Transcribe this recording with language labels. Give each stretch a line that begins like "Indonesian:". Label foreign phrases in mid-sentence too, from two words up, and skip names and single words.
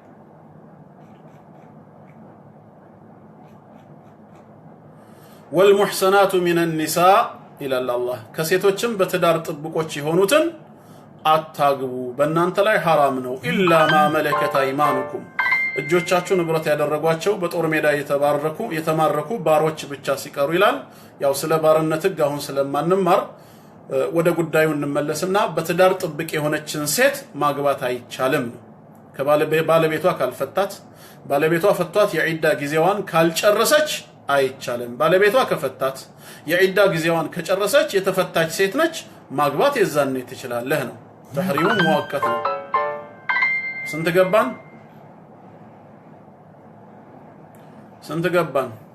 Arabic: والمحسنات من النساء الى الله
Amharic: ከሴቶችም በትዳር ጥብቆች የሆኑትን አታግቡ በእናንተ ላይ حرام ነው
Arabic: الا ما ملكت
Amharic: ايمانكم እጆቻችሁ ንብረት ያደረጓቸው በጦር ሜዳ የተማረኩ ባሮች ብቻ ሲቀሩ ይላል ያው ስለ ባርነት ህግ አሁን ስለማንማር ወደ ጉዳዩ እንመለስና በትዳር ጥብቅ የሆነችን ሴት ማግባት አይቻልም ከባለቤቷ ካልፈታት ባለቤቷ ፈቷት የዒዳ ጊዜዋን ካልጨረሰች አይቻልም ባለቤቷ ከፈታት የዒዳ ጊዜዋን ከጨረሰች የተፈታች ሴት ነች ማግባት የዛኔ ትችላለህ ነው
Arabic: تحريم مؤقت
Amharic: ነው ስንት ገባን ስንት ገባን